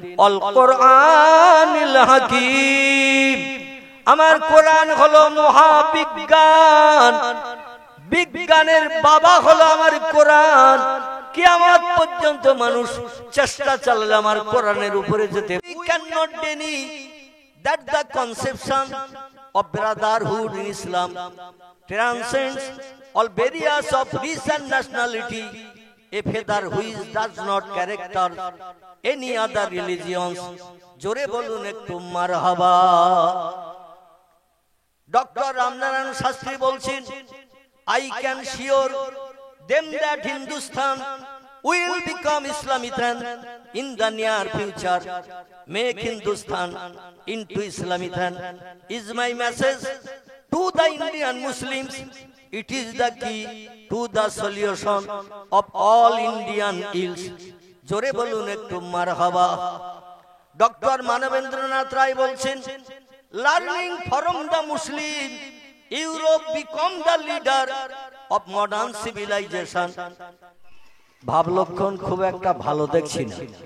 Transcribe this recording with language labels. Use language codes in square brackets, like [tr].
[bn] আল কোরআনিল হাকীম, আমার কোরআন হলো মহাবিজ্ঞান, বিজ্ঞানের বাবা হলো আমার কোরআন। কিয়ামত পর্যন্ত মানুষ চেষ্টা চালালে আমার কোরআনের উপরে যেতে। [en] We cannot deny that the conception of brotherhood in Islam transcends all barriers of race and nationality. A feather which does not character any other religions. [bn] জোরে বলুন একটু মারহাবা। ডক্টর রামনারায়ণ শাস্ত্রী বলছেন, [en] I can assure them that Hindustan will become Islamistan in the near future. Make Hindustan into Islamistan is my message to the Indian Muslims. It is the key to the solution of all Indian ills. [bn] জোরে বলুন একটু মারহাবা। Doctor Manabendranath রায় বলছেন, [en] Learning from the Muslim Europe become the leader of modern civilisation. [bn] ভাবলক্ষণ খুব একটা ভালো দেখছি না।